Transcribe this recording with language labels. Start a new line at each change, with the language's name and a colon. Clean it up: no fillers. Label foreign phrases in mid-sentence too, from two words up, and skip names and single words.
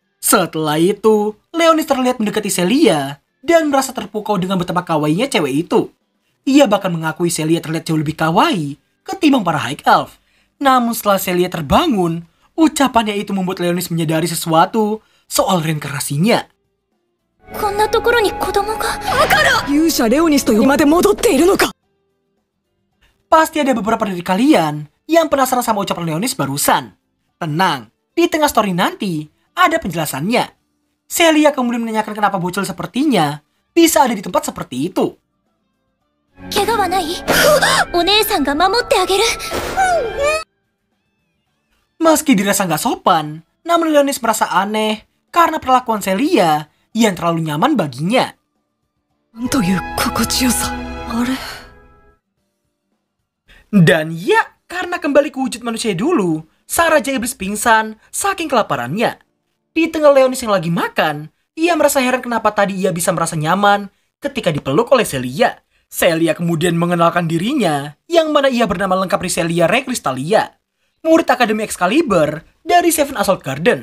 Indonesian: Setelah itu, Leonis terlihat mendekati Celia dan merasa terpukau dengan betapa kawainya cewek itu. Ia bahkan mengakui Celia terlihat jauh lebih kawaii ketimbang para High Elf. Namun setelah Celia terbangun, ucapannya itu membuat Leonis menyadari sesuatu soal reinkarnasinya.
Japanese: こんなところに子供が。勇者レオニスと呼ばれて戻っているのか。
Indonesian: Pasti ada beberapa dari kalian yang penasaran sama ucapan Leonis barusan. Tenang, di tengah story nanti ada penjelasannya. Celia kemudian menanyakan kenapa bocil sepertinya bisa ada di tempat seperti itu.
Japanese: 怪我はない？お姉さんが守ってあげる。
Indonesian: Meski dirasa nggak sopan, namun Leonis merasa aneh karena perlakuan Celia yang terlalu nyaman baginya.
Japanese: なんという心地よさ。あれ。
Indonesian: Dan ya, karena kembali ke wujud manusia dulu, sang Raja Iblis pingsan saking kelaparannya. Di tengah Leonis yang lagi makan, ia merasa heran kenapa tadi ia bisa merasa nyaman ketika dipeluk oleh Celia. Celia kemudian mengenalkan dirinya, yang mana ia bernama lengkap Riselia Recrystalia, murid Akademi Excalibur dari Seven Assault Garden.